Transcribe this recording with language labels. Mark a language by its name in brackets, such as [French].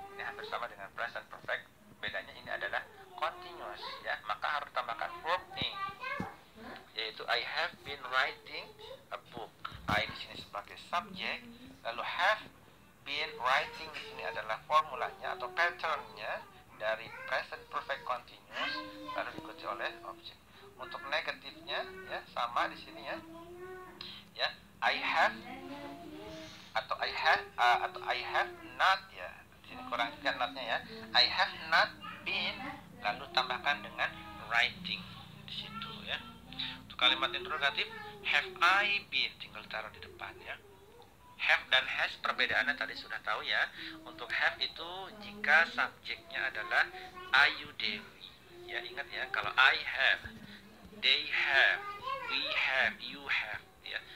[Indonesian] Ini hampir sama dengan present perfect, bedanya ini adalah continuous ya, maka harus tambahkan verb ing yaitu [English] I have been writing a book. [Indonesian] I di sini sebagai subjek, lalu have been writing di sini adalah formulanya atau patternnya dari present perfect continuous, lalu diikuti oleh objek. Untuk negatifnya ya sama di sini ya. [English] Ya, I have atau I have not ya. [Indonesian] Di sini kurang juga notnya ya. [English] I have not been, [Indonesian] lalu tambahkan dengan writing di situ ya. Untuk kalimat interrogatif [English] have I been, [Indonesian] tinggal taruh di depan ya. Have dan has perbedaannya tadi sudah tahu ya. Untuk have itu jika subjeknya adalah Ayu Dewi ya, ingat ya, kalau [English] I have, they have, we have, you have [Indonesian] ya.